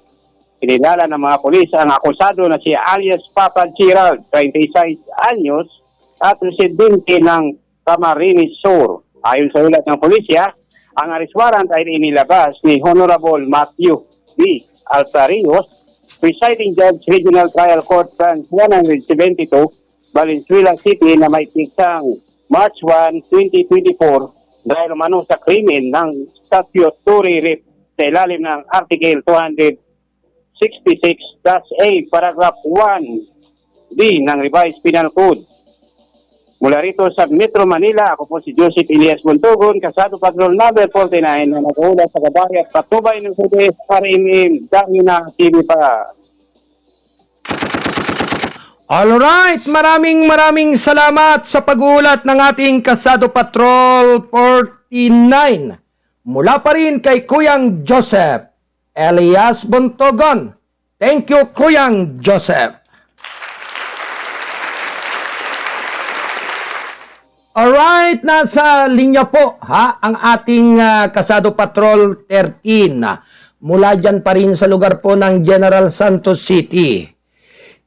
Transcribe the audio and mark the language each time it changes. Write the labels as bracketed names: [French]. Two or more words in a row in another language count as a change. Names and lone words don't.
[Filipino] Kinilala ng mga pulis ang akusado na si alias Papa Gerald, 26 anyos, at residente ng Camarines Sur. Ayon sa ulat ng pulisya, ang [English] arrest warrant [Filipino] ay inilabas ni Honorable Matthew B. Altarios, Presiding Judge Regional Trial Court Branch 172, Valenzuela City na may piksang March 1, 2024 dahil umano sa krimen ng [English] statutory rape [Filipino] sa ilalim ng Article 266-A, Paragraph 1D ng Revised Penal Code. Mula rito sa Metro Manila, ako po si Joseph Elias Bontogon, Kasado Patrol number 49 na nag-uulat sa Gabahay at patubay ng CDS RMM. Dami na TV pa. Alright, maraming salamat sa pag-uulat ng ating Kasado Patrol 49. Mula pa rin kay Kuyang Joseph Elias Bontogon. [English] Thank you, [Filipino] Kuyang Joseph. Alright, nasa linya po ang ating Kasado Patrol 13. Mula dyan pa rin sa lugar po ng General Santos City.